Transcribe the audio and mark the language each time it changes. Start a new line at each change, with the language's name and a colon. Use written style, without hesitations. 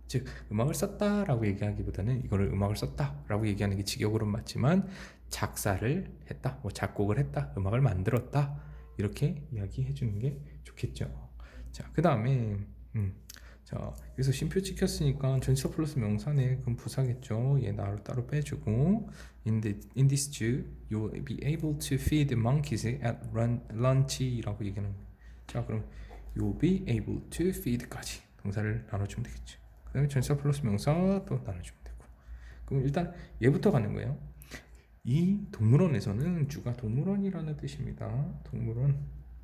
Korean: 즉, 음악을 썼다라고 얘기하기보다는 이거를 음악을 썼다라고 얘기하는 게 직역으로는 맞지만, 작사를 했다, 작곡을 했다, 음악을 만들었다, 이렇게 이야기해 주는 게 좋겠죠. 자, 그 다음에 자, 여기서 쉼표 찍혔으니까 전치사 플러스 명사네, 그럼 부사겠죠. 얘 따로 빼주고,
English: in this zoo, you'll be able to feed monkeys at lunch
Korean: 라고 얘기하는 거예요. 자, 그럼
English: you'll be able to feed
Korean: 까지 동사를 나눠주면 되겠죠. 그 다음에 전치사 플러스 명사 또 나눠주면 되고. 그럼 일단 얘부터 가는 거예요. 이 동물원에서는, 주가 동물원이라는 뜻입니다. 동물원.